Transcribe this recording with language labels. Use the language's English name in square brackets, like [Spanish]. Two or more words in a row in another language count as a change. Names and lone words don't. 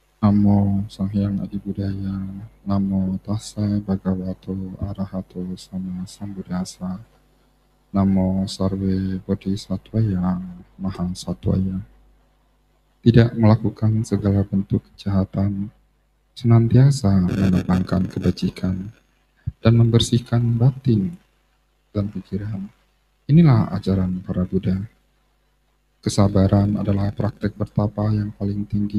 [Pali] Namo Sang Hyang Adi Budaya, Namo Tassa Bhagavato Arahato Sama Sambuddhassa, Namo Sarve Bodhisattvaya Maha Sattvaya. [Indonesian] Tidak melakukan segala bentuk kejahatan, senantiasa menetapkan kebajikan, dan membersihkan batin dan pikiran. Inilah ajaran para Buddha. Kesabaran adalah praktek bertapa yang paling tinggi.